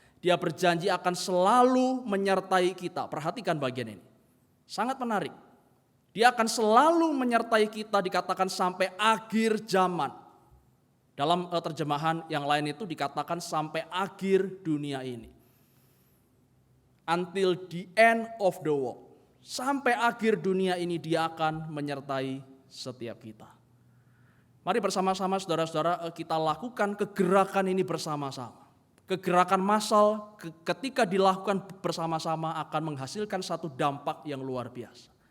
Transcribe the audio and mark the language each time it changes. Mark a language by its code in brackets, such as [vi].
[id] Dia berjanji akan selalu menyertai kita. Perhatikan bagian ini. Sangat menarik. Dia akan selalu menyertai kita, dikatakan sampai akhir zaman. Dalam terjemahan yang lain itu dikatakan sampai akhir dunia ini. [en] Until the end of the world. [id] Sampai akhir dunia ini dia akan menyertai setiap kita. Mari bersama-sama saudara-saudara kita lakukan kegerakan ini bersama-sama. Kegerakan massal ketika dilakukan bersama-sama akan menghasilkan satu dampak yang luar biasa.